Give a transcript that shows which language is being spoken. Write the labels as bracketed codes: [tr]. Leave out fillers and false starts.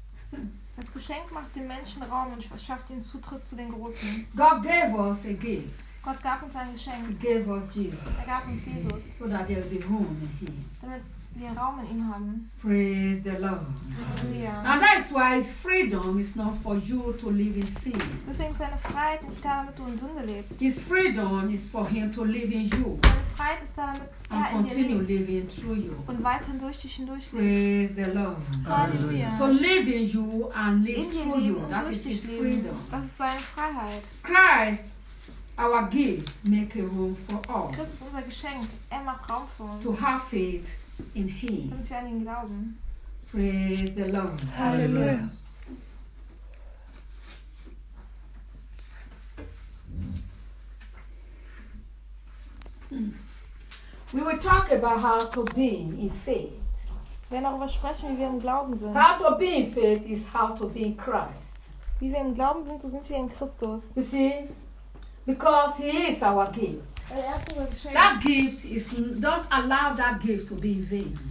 [de] Das Geschenk macht dem Menschen Raum und verschafft ihm Zutritt zu den Großen. [en] God gave us a gift. [de] Gott gab uns ein Geschenk. [en] He gave us Jesus. [de] Er gab uns Jesus. [en] So that there will be room in him. [de] Wir Raum in ihm haben. [en] Praise the Lord. Hallelujah. And that's why his freedom is not for you to live in sin. [de] Deswegen ist seine Freiheit nicht da, damit du in Sünde lebst. [en] His freedom is for him to live in you. [de] Seine Freiheit ist da, damit er [en] and continue [de] in dir [en] living through you. [de] Und weiterhin durch dich hindurch lebt. [en] Praise the Lord. Hallelujah. To live in you and live through you. That is his freedom. [de] Das ist seine Freiheit. [en] Christ, our gift, make a room for us. [de] Christus ist unser Geschenk. Er macht Raum für uns. [en] To have faith in him. [de] Und für ihn glauben. [en] Praise the Lord. Hallelujah. We will talk about how to be in faith. [de] Wir werden darüber sprechen, wie wir im Glauben sind. [en] How to be in faith is how to be in Christ. [de] Wie wir im Glauben sind, so sind wir in Christus. [en] You see? Because he is our gift. That gift is, don't allow that gift to be in vain.